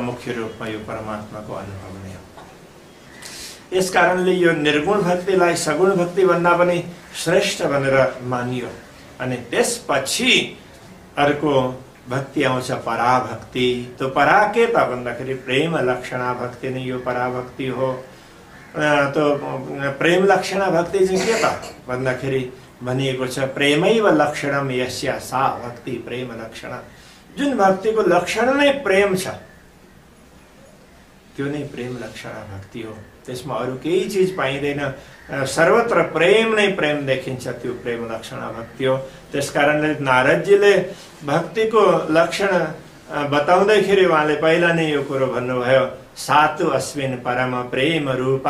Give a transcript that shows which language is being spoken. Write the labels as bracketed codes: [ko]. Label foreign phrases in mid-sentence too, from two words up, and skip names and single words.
[ne] मुख्य रूपमा यो परमात्माको अनुभव नै हो। यस कारणले यो निर्गुण भक्तिलाई सगुण भक्ति भन्दा पनि श्रेष्ठ भनेर मानियो। अनि त्यसपछि अर्को भक्ति आउँछ पराभक्ति। तो परा के त भन्दाखेरि प्रेम लक्षणा भक्ति नै यो पराभक्ति हो। तो प्रेम लक्षणा भक्ति चाहिँ के त भन्दाखेरि भनिएको छ [sa] प्रेमैव लक्षणम यस्या सा भक्ति प्रेम लक्षणा। [ne] जुन भक्तिको लक्षण नै प्रेम छ, त्यो नै प्रेम लक्षणा भक्ति हो। त्यसमा अरू केही चिज पाइँदैन, सर्वत्र प्रेम नै प्रेम देखिन्छ, त्यो प्रेम लक्षणा भक्ति हो। त्यसकारणले नारदजीले भक्तिको लक्षण बताउँदाखेरि उहाँले पहिला नै यो कुरो भन्नुभयो, [sa] सातु अस्मिन् परम प्रेम रूपा।